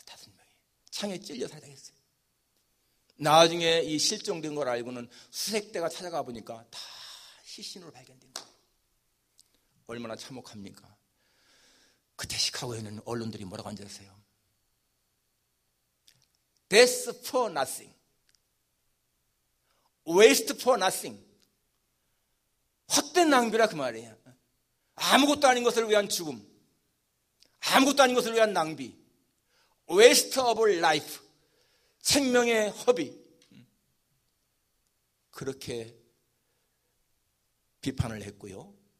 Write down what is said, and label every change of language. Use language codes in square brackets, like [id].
[ko] 5명이 창에 찔려 살해당했어요. 나중에 이 실종된 걸 알고는 수색대가 찾아가 보니까 다 시신으로 발견된 거예요. 얼마나 참혹합니까? 그때 시카고에 있는 언론들이 뭐라고 앉아있어요? [en] Death for nothing, waste for nothing. [ko] 헛된 낭비라 그 말이에요. 아무것도 아닌 것을 위한 죽음, 아무것도 아닌 것을 위한 낭비, waste of life, 생명의 허비. 그렇게 비판을 했고요.